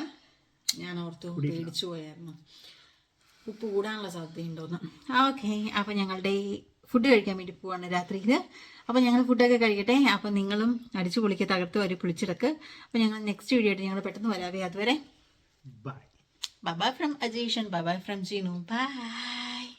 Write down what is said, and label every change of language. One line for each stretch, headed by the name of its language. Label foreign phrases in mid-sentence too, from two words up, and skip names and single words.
Malayalam: ഞാൻ ഓർത്തു പേടിച്ചു പോയായിരുന്നു ഉപ്പ് കൂടാനുള്ള സാധ്യതയുണ്ടോന്ന്. ഓക്കെ, അപ്പം ഞങ്ങളുടെ ഫുഡ് കഴിക്കാൻ വേണ്ടി പോവാണ് രാത്രിയിൽ. അപ്പം ഞങ്ങൾ ഫുഡൊക്കെ കഴിക്കട്ടെ. അപ്പം നിങ്ങളും അടിച്ചു പൊളിക്കുക, തകർത്ത് വരെ പൊളിച്ചിടക്ക്. അപ്പം ഞങ്ങൾ
English: next video
Malayalam: ആയിട്ട് ഞങ്ങൾ പെട്ടെന്ന് വരാവേ. അതുവരെ ബൈ.
English: Bye-bye from Ajesh and bye-bye from Jinu. Bye.